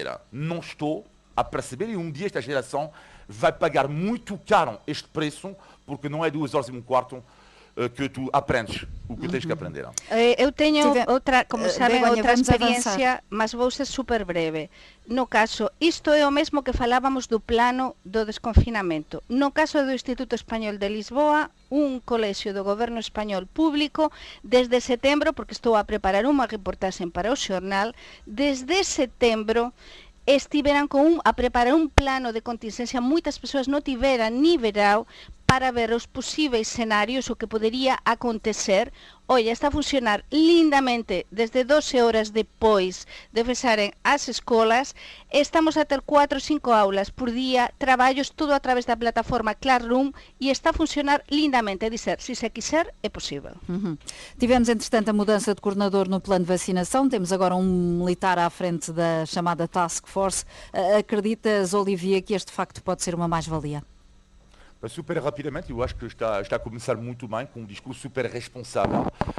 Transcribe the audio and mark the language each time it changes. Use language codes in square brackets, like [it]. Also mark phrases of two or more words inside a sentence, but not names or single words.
[pt] Não estou a perceber, e dia esta geração vai pagar muito caro este preço, porque não é 2h15 que tu aprendes o que tens que aprender. Eu tenho outra, como sabem, outra experiência, mas vou ser super breve. No caso, isto é o mesmo que falávamos do plano do desconfinamento. [gl] No caso do Instituto Español de Lisboa, un colexio do goberno español público, desde setembro, porque estou a preparar unha reportaxe para o xornal, desde setembro estiveran a preparar un plano de contingencia, moitas persoas non tiveran ni verao para ver os posíveis escenarios, o que podería acontecer. [pt] Olha, está a funcionar lindamente desde 12 horas depois de fecharem as escolas. [gl] Estamos a ter 4 ou 5 aulas por día, traballos, todo a través da plataforma Classroom, [pt] e está a funcionar lindamente. É dizer, se se quiser, é possível. Tivemos, entretanto, a mudança de coordenador no plano de vacinação. Temos agora um militar à frente da chamada Task Force. Acreditas, Olivier, que este facto pode ser uma mais-valia? Super rapidamente, eu acho que está a começar muito bem, com um discurso super responsável.